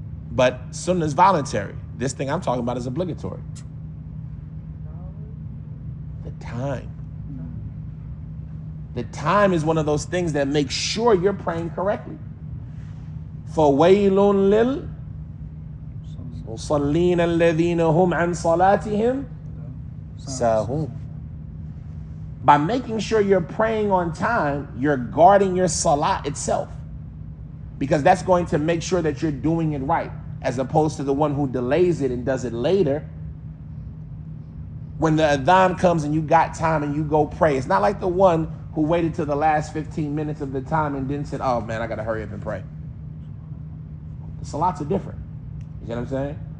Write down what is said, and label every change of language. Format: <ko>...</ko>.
<en>But sunnah is voluntary. This thing I'm talking about is obligatory. The time. The time is one of those things that makes sure you're praying correctly.</en> <ar>فَوَيْلٌ لِلْمُصَلِّينَ الَّذِينَ هُمْ عَنْ صَلَاتِهِمْ sahun.</ar> <en>By making sure you're praying on time, you're guarding your salat itself. Because that's going to make sure that you're doing it right, as opposed to the one who delays it and does it later. When the adhan comes and you got time and you go pray, it's not like the one who waited till the last 15 minutes of the time and then said, oh man, I gotta hurry up and pray. The salats are different. You know what I'm saying?</en>